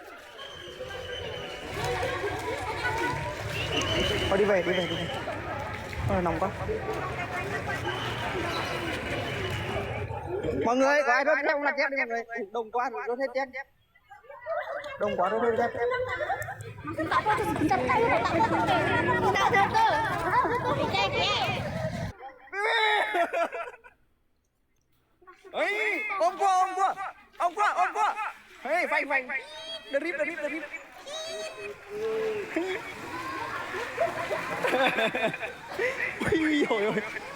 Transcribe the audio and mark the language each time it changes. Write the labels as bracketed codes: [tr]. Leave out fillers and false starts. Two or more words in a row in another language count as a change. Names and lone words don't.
[vi] Thôi đi về. Ôi, nóng quá. Mọi người, có ai rớt dép không là dép đi mọi người. Đông quá, rớt hết dép. Đông quá, rớt hết dép. [ms] Tak apa tu sebentar tahu tak apa. Tak tu. [vi] Ấy, ôm qua. Hey, phanh. Drip. Ui dồi ôi.